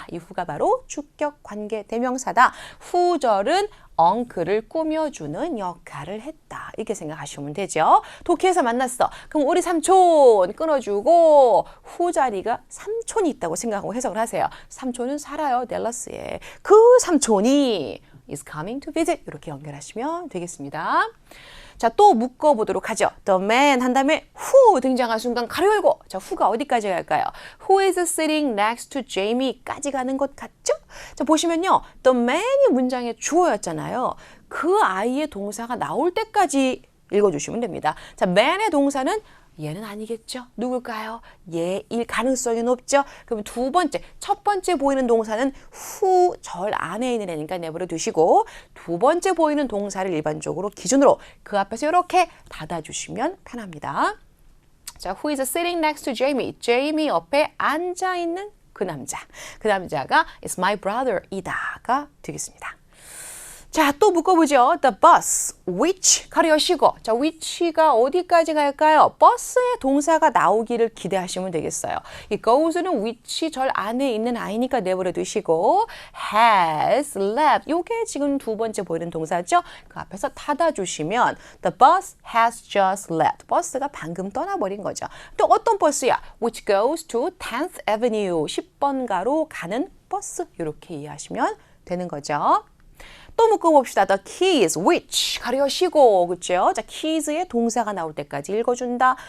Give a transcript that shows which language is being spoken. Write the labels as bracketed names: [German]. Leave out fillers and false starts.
[Korean] 이 who가 바로 주격 관계 대명사다. who절은 uncle을 꾸며주는 역할을 했다. 이렇게 생각하시면 되죠. 도쿄에서 만났어. 그럼 우리 삼촌 끊어주고 who 자리가 삼촌이 있다고 생각하고 해석을 하세요. 삼촌은 살아요. 댈러스에. 그 삼촌이 [English] is coming to visit. [Korean] 이렇게 연결하시면 되겠습니다. 자, 또 묶어보도록 하죠. The man 한 다음에 who 등장한 순간 가로 열고. 자, who가 어디까지 갈까요? [English] Who is sitting next to Jamie까지 [Korean] 가는 것 같죠? 자, 보시면요. The man이 문장의 주어였잖아요. 그 아이의 동사가 나올 때까지 읽어주시면 됩니다. 자, man의 동사는 얘는 아니겠죠? 누굴까요? 얘일 가능성이 높죠? 그러면 두 번째, 첫 번째 보이는 동사는 who 절 안에 있는 애니까 내버려 두시고 두 번째 보이는 동사를 일반적으로 기준으로 그 앞에서 이렇게 닫아주시면 편합니다. [English] 자, who is sitting next to Jamie? [Korean] Jamie 옆에 앉아있는 그 남자. 그 남자가 [English] is my brother [Korean] 이다가 되겠습니다. 자, 또 묶어보죠. [English] The bus, which [Korean] 가로 여시고. 자, which가 어디까지 갈까요? 버스의 동사가 나오기를 기대하시면 되겠어요. 이 goes는 which 절 안에 있는 아이니까 내버려 두시고 has left. 요게 지금 두 번째 보이는 동사죠. 그 앞에서 닫아주시면 [English] the bus has just left. [Korean] 버스가 방금 떠나버린 거죠. 또 어떤 버스야? [English] Which goes to 10th Avenue. [Korean] 10번가로 가는 버스. 이렇게 이해하시면 되는 거죠. 또 묶어봅시다. The keys, which 가로 여시고, 그렇죠? 자, keys의 동사가 나올 때까지 읽어준다.